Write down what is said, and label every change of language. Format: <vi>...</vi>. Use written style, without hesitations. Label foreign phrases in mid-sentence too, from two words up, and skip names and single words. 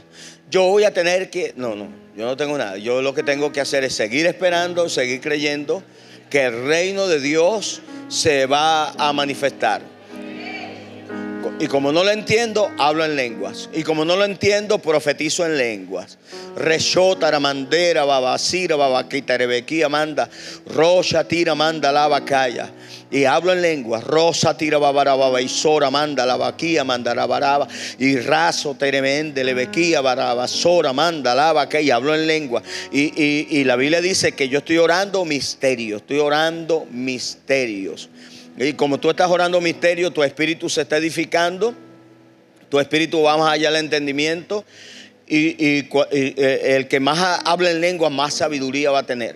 <es>Yo voy a tener que... No, yo no tengo nada. Yo lo que tengo que hacer es seguir esperando, seguir creyendo que el reino de Dios se va a manifestar. Y como no lo entiendo, hablo en lenguas. Y como no lo entiendo, profetizo en lenguas. Reshotara mandera, babasira, babaquita, rebequía, manda. Rocha tira, manda, la vacaya. Y hablo en lenguas. Rosa tira, babarababa, y sora, manda, la vaquía, manda, rabaraba. Y raso, teremende, lebequía, barabasora, manda, la vacaya. Y hablo en lenguas. Y la Biblia dice que yo estoy orando misterios. Y como tú estás orando misterio, tu espíritu se está edificando. Tu espíritu va más allá del entendimiento. Y el que más habla en lengua, más sabiduría va a tener.</es>